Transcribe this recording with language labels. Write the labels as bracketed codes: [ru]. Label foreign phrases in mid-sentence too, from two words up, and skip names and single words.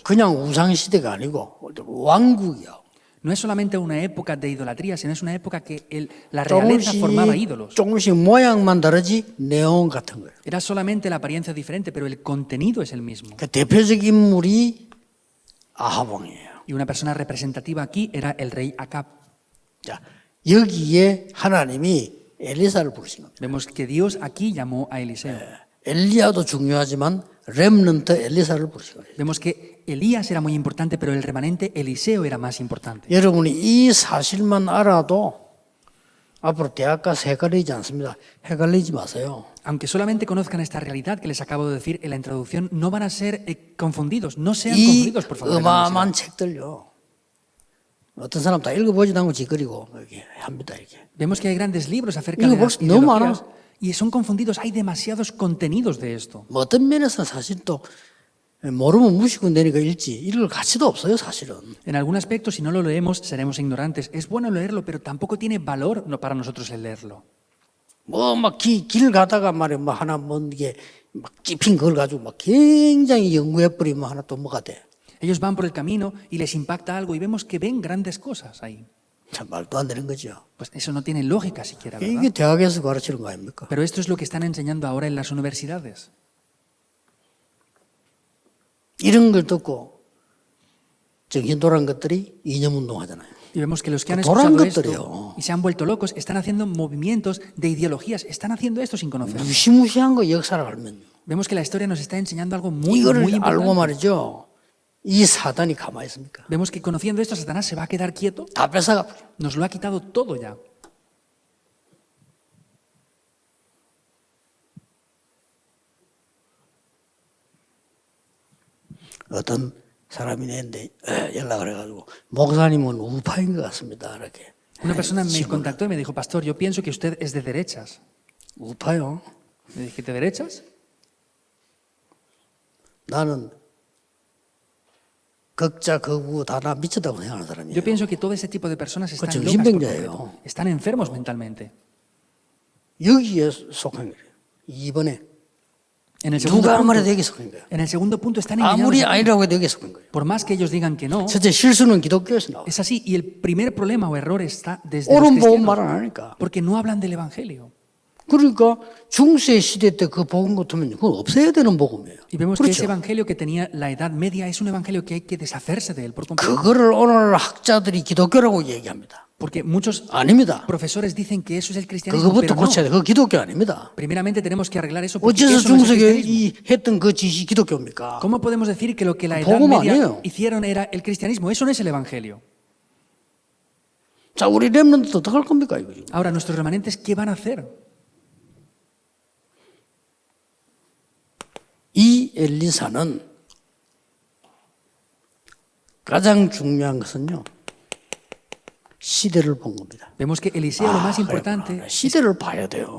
[ko] 그냥 우상시대가 아니고 왕국이야. [es] No es solamente una época de idolatría, sino es una época que la realeza formaba ídolos. [ko] 조금씩 모양만 다르지 내용 같은 거예요. [es] Era solamente la apariencia diferente, pero el contenido es el mismo. [ko] 그 대표적인 인물이 아합 왕이에요. [es] Y una persona representativa aquí era el rey Acab. [ko] 자, 여기에 하나님이 엘리사를 부르신 겁니다. [es] Vemos que Dios aquí llamó a Eliseo. [ko] 엘리야도 중요하지만 렘넌트 엘리사를 부르신 거예요. Vemos que Elías era muy importante, pero el remanente Eliseo era más importante. 여러분이 이 사실만 알아도 앞으로 대학 가서 헷갈리지 않습니다. 헷갈리지 마세요. [es] Aunque solamente conozcan esta realidad que les acabo de decir en la introducción, no van a ser confundidos. No sean [ko] 이 [es] confundidos, por favor. en la universidad. [ko] 어마어마한 책들요. 어떤 사람 다 읽어보지도 않고 짓거리고 이렇게 합니다. 이렇게. [es] Vemos que hay grandes libros acerca de [ko] 이거 [es] las [ko] 벌써 너무 [es] ideologías [ko] 많아. [es] Y son confundidos, hay demasiados contenidos de esto. [ko] 뭐 어떤 면에서 사실 또 모르면 무시고 내니까 읽지 이럴 가치도 없어요 사실은. [es] En algún aspecto, si no lo leemos, seremos ignorantes. Es bueno leerlo, pero tampoco tiene valor para nosotros el leerlo. [ko] 뭐 막 길 가다가 말이야 뭐 하나 뭐 이게 막 찝힌 걸 가지고 막 굉장히 연구해 버리면 하나 또 뭐가 돼. [es] Ellos van por el camino y les impacta algo y vemos que ven grandes cosas ahí. [ko] 참 말도 안 되는 거죠. [es] Pues eso no tiene lógica siquiera, ¿verdad? [ko] 이게 대학에서 가르치는 거 아닙니까? [es] Pero esto es lo que están enseñando ahora en las universidades. [ko] 이런 걸 듣고 정신 돌아간 것들이 이념운동 하잖아요. [es] Y vemos que los que han Doran escuchado esto [ko] 것들이요. [es] y se han vuelto locos están haciendo movimientos de ideologías, están haciendo esto sin conocer. [ko] 무시무시한 거 역사를 알면요. [es] Vemos que la historia nos está enseñando algo muy [ko] 이거를 알고 [es] importante. [ko] 말이죠. 이 사단이 가만히 있습니까? [es] Vemos que conociendo esto, Satanás se va a quedar quieto. [ko] 다 뺏어가 버려. [es] Nos lo ha quitado todo ya. [ko] 어떤 사람이 내한테 연락을 해가지고 목사님은 우파인 것 같습니다. 이렇게. [es] Una persona me [ko] 질문을. [es] contactó y me dijo, pastor, yo pienso que usted es de derechas. [ko] 우파요? [es] Le dije, ¿de derechas? [ko] 나는 극자 극우 다 나 미쳤다고 생각하는 사람이에요. [es] Yo pienso que todo ese tipo de personas están [ko] 그건 [es] locas por [ko] 정신병자예요. [es] completo. Están enfermos mentalmente. [ko] 여기에 속한 거예요. 이번에 [es] En el segundo [ko] 누가 아무래도 [es] punto, [ko] 여기 속한 거예요. [es] en el segundo punto están [ko] 아무리 [es] engañados. [ko] 아니라고 해도 여기 속한 거예요. [es] Por más que ellos digan que no, [ko] 첫째 실수는 기독교에서 나와요. [es] es así. Y el primer problema o error está desde los [ko] 옳은 복음 [es] cristianos, [ko] 말 안 하니까. [es] porque no hablan del evangelio. [ko] 그러니까 중세 시대 때 그 복음 같으면 그건 없애야 되는 복음이에요. [es] Y vemos que ese [ko] 그렇죠. [es] evangelio que tenía la Edad Media es un evangelio que hay que deshacerse de él por completo. [ko] 그거를 오늘 학자들이 기독교라고 얘기합니다. [es] Porque muchos [ko] 아닙니다. [es] profesores dicen que eso es el cristianismo, [ko] 그거부터 [es] pero no. [ko] 고쳐야 돼. 그거 기독교 아닙니다. [es] Primeramente tenemos que arreglar eso porque [ko] 어째서 [es] eso no es el [ko] 중세에 [es] cristianismo. [ko] 이 했던 그 짓이 기독교입니까? [es] ¿Cómo podemos decir que lo que la Edad [ko] 복음 [es] Media [ko] 아니에요. [es] hicieron era el cristianismo? Eso no es el evangelio. [ko] 자, 우리 렘넌트 어떡할 겁니까 이거 지금? [es] Ahora, nuestros remanentes, ¿qué van a hacer? [ko] 이 엘리사는 가장 중요한 것은요. 시대를 본 겁니다. [es] Vemos que Eliseo lo más importante [ko] 그렇구나. 시대를 봐야 돼요.